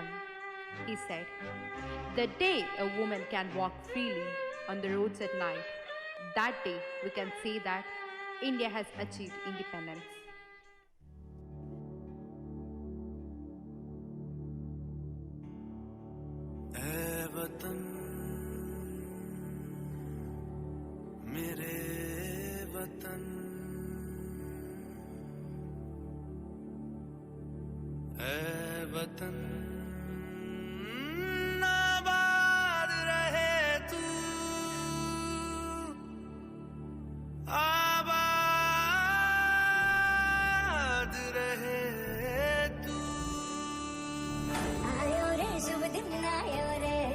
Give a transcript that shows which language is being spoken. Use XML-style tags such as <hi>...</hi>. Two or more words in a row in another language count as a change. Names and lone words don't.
<en>He said, "The day a woman can walk freely on the roads at night, that day we can say that India has achieved independence."</en> <hi>ऐ वतन मेरे वतन, ऐ वतन आबाद रहे तू, आबाद रहे तू. आयो रे शुभ दिन आयो रे,</hi>